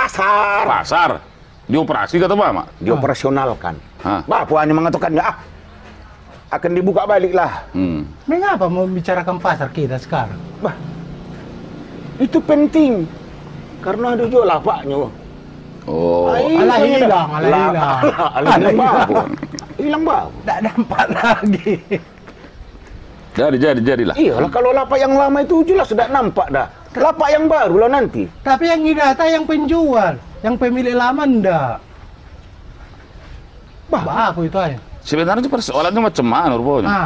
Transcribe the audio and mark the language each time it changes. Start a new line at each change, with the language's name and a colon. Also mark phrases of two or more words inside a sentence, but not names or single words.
Indonesian: Pasar. Pasar. Dioperasi kata Mama? Dioperasionalkan. Hah? Bapak hanya mengatakan ya, akan dibuka balik lah. Mengapa mau bicarakan pasar kita sekarang? Bah, itu penting. Karena ada juga lapaknya. Oh, Alah hilang, alah hilang. Hilang babu. Hilang babu. Tidak nampak lagi. jadilah. Iyalah, kalau lapak yang lama itu jelas sudah nampak dah. Lapak yang baru lah nanti. Tapi yang didata yang penjual, yang pemilik lama enggak. Bah, aku itu aja. Sebenarnya persoalannya macam mana rupanya?